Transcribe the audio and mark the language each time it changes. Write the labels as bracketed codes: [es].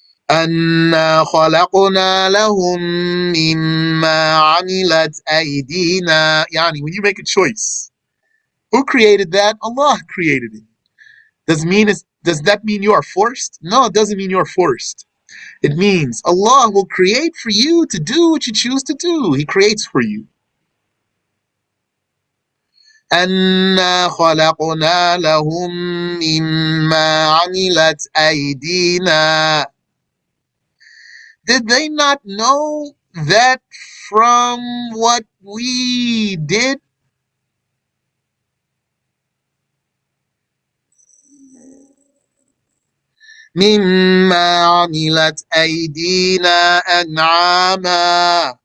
[ar] أنا خلقنا لهم مما عملت أيدينا. [en] Yani, when you make a choice, who created that? Allah created it. Does that mean you are forced? No, it doesn't mean you are forced. It means Allah will create for you to do what you choose to do. He creates for you. [ar] أنا خلقنا لهم مما عملت أيدينا. [en] Did they not know that from what we did? [ar] مما عملت أيدينا أنعاما.